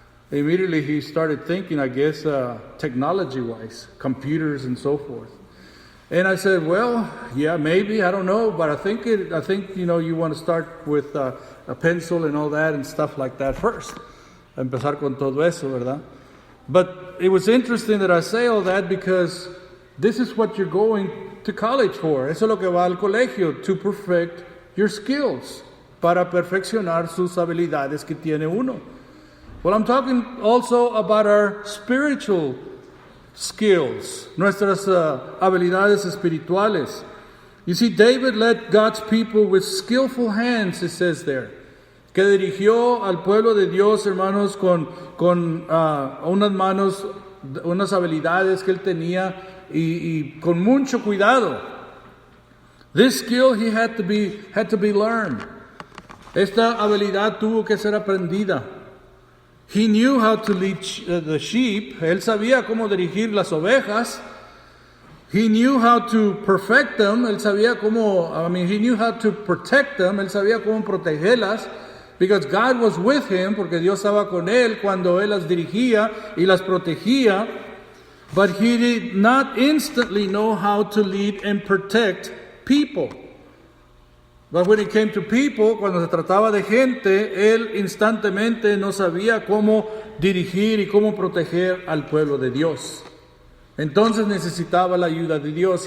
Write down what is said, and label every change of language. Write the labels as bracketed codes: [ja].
[en] Immediately he started thinking, I guess, technology-wise, computers and so forth. And I said, well, yeah, maybe, I don't know, but I think you want to start with a pencil and all that and stuff like that first. [es] Empezar con todo eso, ¿verdad? [en] But it was interesting that I say all that because this is what you're going to college for. [es] Eso es lo que va al colegio, [en] to perfect your skills, [es] para perfeccionar sus habilidades que tiene uno. [en] Well, I'm talking also about our spiritual skills, [es] nuestras habilidades espirituales. [en] You see, David led God's people with skillful hands, it says there. [es] Que dirigió al pueblo de Dios, hermanos, con unas manos, unas habilidades que él tenía y con mucho cuidado. [en] This skill he had to be learned. [es] Esta habilidad tuvo que ser aprendida. [en] He knew how to lead the sheep. [es] Él sabía cómo dirigir las ovejas. [en] He knew how to perfect them. [es] Él sabía [en] he knew how to protect them. [es] Él sabía cómo protegerlas. [en] Because God was with him, [es] porque Dios estaba con él cuando él las dirigía y las protegía. [en] But he did not instantly know how to lead and protect people. But when it came to people, [es] cuando se trataba de gente, él instantemente no sabía cómo dirigir y cómo proteger al pueblo de Dios. Entonces necesitaba la ayuda de Dios.